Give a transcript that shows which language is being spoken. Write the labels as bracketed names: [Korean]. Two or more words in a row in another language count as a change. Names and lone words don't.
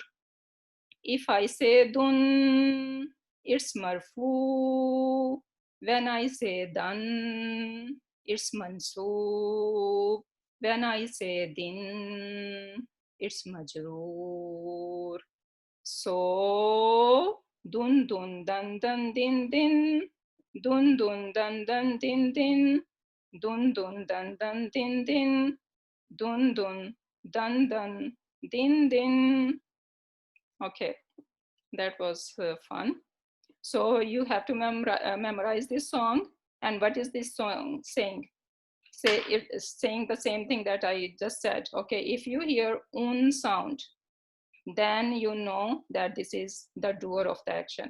[English] If I say dun, it's marfu. When I say dan, it's mansoob. When I say din, it's majroor. So dun dun dan dan din din, dun dun dan dan din din, dun dun dan dan din din, dun dun dan dan din din. Okay, that was fun. So you have to memorize this song. And what is this song saying? Say it is saying the same thing that I just said. Okay, if you hear un sound, then you know that this is the doer of the action.